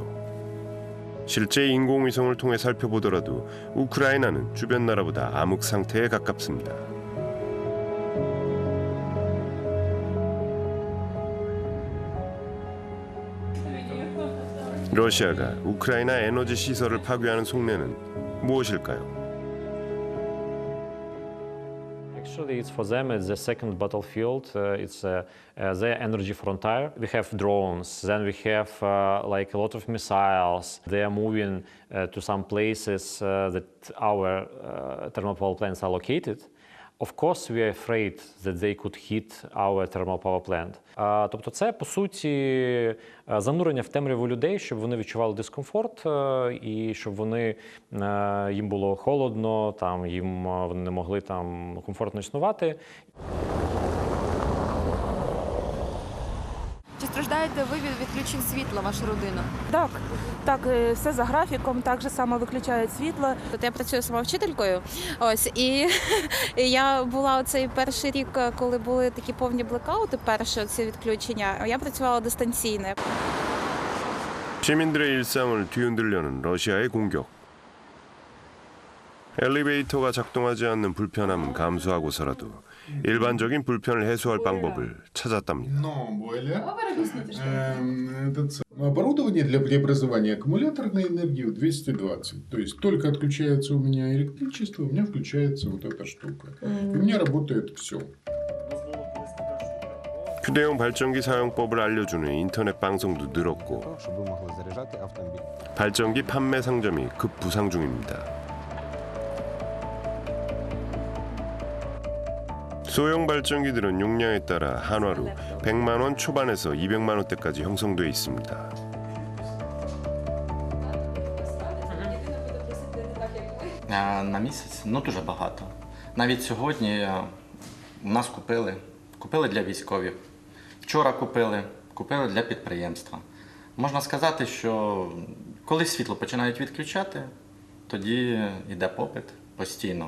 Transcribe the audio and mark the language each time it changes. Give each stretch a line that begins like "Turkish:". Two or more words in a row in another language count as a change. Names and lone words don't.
Korean: 실제 인공위성을 통해 살펴보더라도 우크라이나는 주변 나라보다 암흑 상태에 가깝습니다. 러시아가 우크라이나 에너지 시설을 파괴하는 속내는 무엇일까요?
English: Actually, it's for them. It's the second battlefield. It's their energy frontier. We have drones. Then we have like a lot of missiles. They are moving to some places that our thermal power plants are located. Of course, we are afraid that they could hit our thermal power plant.
Ukrainian: Тобто це, по суті, занурення в темряву людей, щоб вони відчували дискомфорт і щоб їм було холодно, вони не могли там комфортно існувати. Just страждаєте ви від відключень світла, ваша родина? Так, все за графіком, так же само виключають світло. От я працюю сама вчителькою. Ось і я була оцей перший рік, коли були такі повні блекаути, перші ці відключення. Я працювала дистанційно.
Korean: 시민들의 일상을 뒤흔들려는 러시아의 공격. 엘리베이터가 작동하지 않는 불편함은 감수하고서라도 일반적인 불편을 해소할 방법을 찾았답니다.
Russian: Но более оборудование для преобразования аккумуляторной энергии в 220. То есть только отключается у меня электричество, у меня включается вот эта штука. И у меня работает все.
Korean: 휴대용 발전기 사용법을 알려주는 인터넷 방송도 늘었고 발전기 판매 상점이 급부상 중입니다. 소형 발전기들은 용량에 따라 한화로 100만 원 초반에서 200만 원대까지 형성돼 있습니다.
Ukrainian: На місяць? Дуже багато. Навіть сьогодні у нас купили для військових. Вчора купили для підприємства. Можна сказати, що коли світло починають відключати, тоді йде попит постійно.